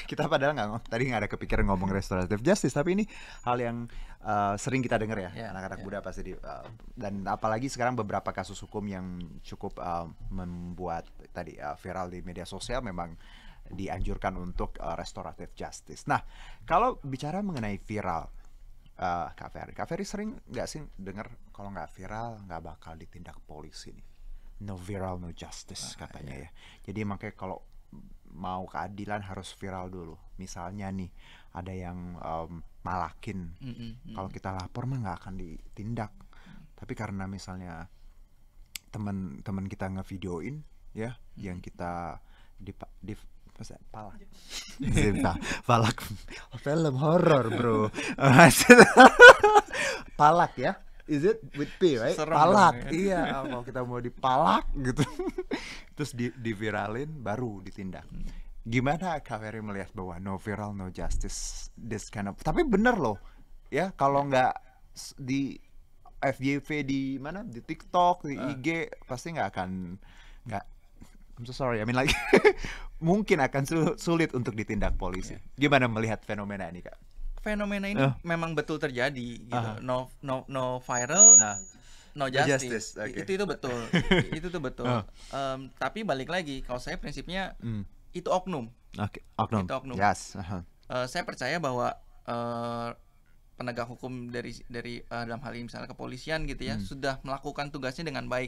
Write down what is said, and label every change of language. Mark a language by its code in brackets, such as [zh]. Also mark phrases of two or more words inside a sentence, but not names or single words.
[id] Kita padahal tadi nggak ada kepikiran ngomong [en] restoratif justice, [id] tapi ini hal yang sering kita dengar ya, anak-anak muda pasti dan apalagi sekarang beberapa kasus hukum yang cukup membuat tadi viral di media sosial memang dianjurkan untuk [en] restoratif justice. [id] Nah, kalau bicara mengenai viral, Kak Ferry sering nggak sih dengar kalau nggak viral nggak bakal ditindak polisi nih? [en] no viral no justice [id] katanya ya. Jadi makanya kalau mau keadilan harus viral dulu. Misalnya nih ada yang malakin, kalau kita lapor mah nggak akan ditindak. Tapi karena misalnya teman kita ngevideoin ya, yang kita palak film horror bro. Palak ya, [en] is it with P right? [id] Serem palak dong, ya. Iya, kalau kita mau dipalak gitu terus diviralin baru ditindak. Gimana Kak Ferry melihat bahwa [en] no viral no justice this kind of, [id] tapi bener loh ya, kalau nggak di FYP di mana, di TikTok, di IG pasti nggak [en] I'm so sorry, I mean like [id] mungkin akan sulit untuk ditindak polisi. Gimana melihat fenomena ini Kak? Fenomena ini memang betul terjadi gitu. [en] No viral, no justice. Okay. [id] Itu betul. Itu tuh betul. Tapi balik lagi, kalau saya prinsipnya itu oknum. Oknum. Itu oknum. [en] Yes. [id] Saya percaya bahwa penegak hukum dari dalam hal ini misalnya kepolisian gitu ya, sudah melakukan tugasnya dengan baik.